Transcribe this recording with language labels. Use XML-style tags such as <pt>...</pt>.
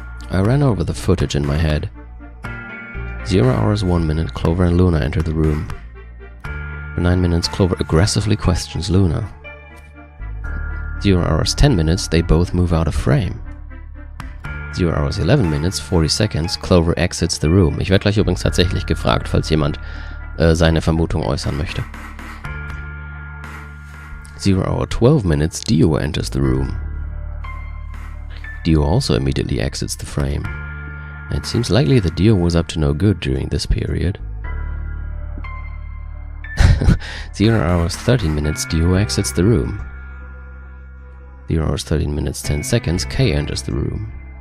<en>I ran over the footage in my head. 0 hours 1 minute, Clover and Luna enter the room. For 9 minutes, Clover aggressively questions Luna. 0 hours 10 minutes, they both move out of frame. 0 hours 11 minutes, 40 seconds, Clover exits the room.</en> <de>Ich werde gleich übrigens tatsächlich gefragt, falls jemand seine Vermutung äußern möchte.</de> <en>0 hour 12 minutes, Dio enters the room. Dio also immediately exits the frame. It seems likely that Dio was up to no good during this period. 0 hours 13 minutes, Dio exits the room. 0 hours 13 minutes 10 seconds, K enters the room.</en>